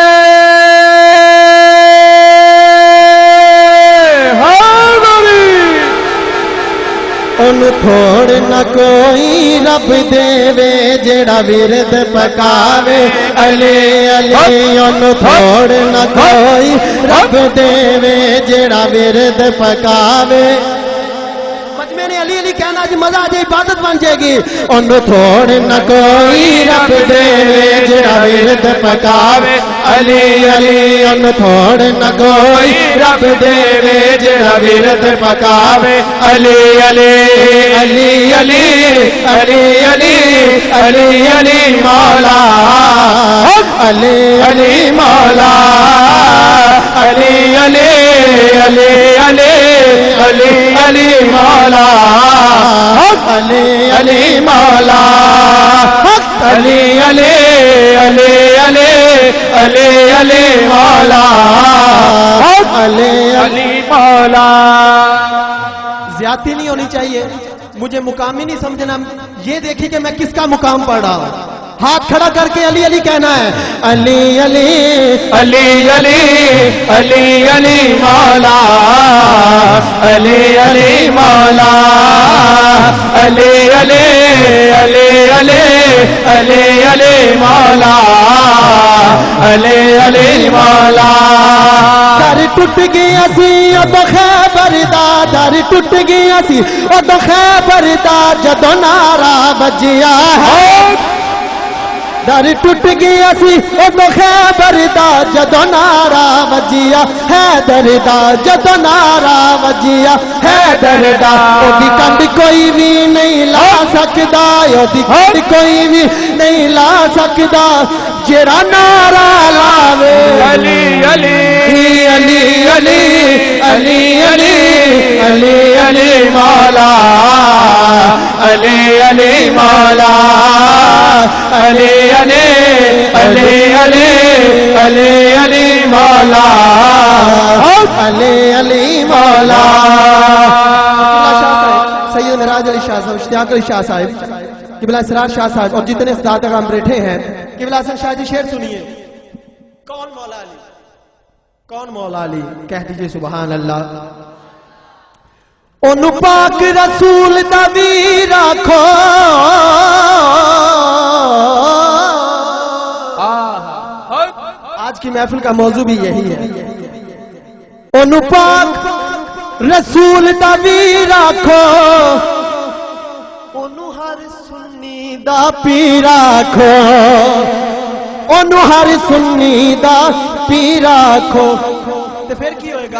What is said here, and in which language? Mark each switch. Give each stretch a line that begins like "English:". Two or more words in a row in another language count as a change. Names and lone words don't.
Punjabi: ان تھوڑ نہ کوئی رب دے جڑا ورد پکاوے، علی علی ان تھوڑ نہ کوئی رب دے جڑا ورد پکاوے،
Urdu: مجمع نے علی علی کہنا چ مزا آ جائے عبادت بن جائے گی
Punjabi: اونوں تھوڑ نہ کوئی رب دے جیہڑا ورد پکاوے علی علی اونوں تھوڑ نہ کوئی رب دے جیہڑا ورد پکاوے علی علی علی علی علی علی
Urdu: علی علی مولا علی علی مولا علی علی علی علی علی علی مولا علی علی مولا علی علی علی علی علی علی مولا علی علی مولا. زیادتی نہیں ہونی چاہیے، مجھے مقام ہی نہیں سمجھنا، یہ دیکھیے کہ میں کس کا مقام پڑھ رہا ہوں. ہاتھ کھڑا کر کے علی علی کہنا ہے علی علی علی علی علی علی مولا علی علی مولا علی علی علی علی علی علی مولا علی علی مولا.
Punjabi: در ٹٹ گیا سی اودوں خیبر دا در ٹٹ گیا سی اودوں خیبر دا جدوں نعرہ بجیا ہے در ٹٹ گیا سی اودوں خیبر دا جدوں نعرہ وجیا ہے دردا جدوں نعرہ وجیا ہے دردا اودی کنڈ کوئی بھی نہیں لا سکدا اودی کنڈ کوئی بھی نہیں لا سکدا جیہڑا نعرہ لاوے
Urdu: علی علی علی علی علی علی علی علی مولا علی علی مولا علی علی علی علی علی علی مولا علی علی مولا. سید معراج علی شاہ صاحب، اشتیاق علی شاہ صاحب، قبلہ اسرار شاہ صاحب اور جتنے ساتھ ہم بیٹھے ہیں، قبلہ حسن شاہ جی شعر سنیے. کون مولا علی، کون مولا علی، کہہ دیجیے
Arabic: सुभान अल्लाह।
Punjabi: ओनु पाक रसूल दा वी राखो
Urdu: آج کی محفل کا موضوع بھی یہی ہے.
Punjabi: اونوں پاک رسول دا وی راکھو اونوں ہر سنی دا پی راکھو اونوں ہر سنی دا پی راکھو تے فیر کی ہووے گا.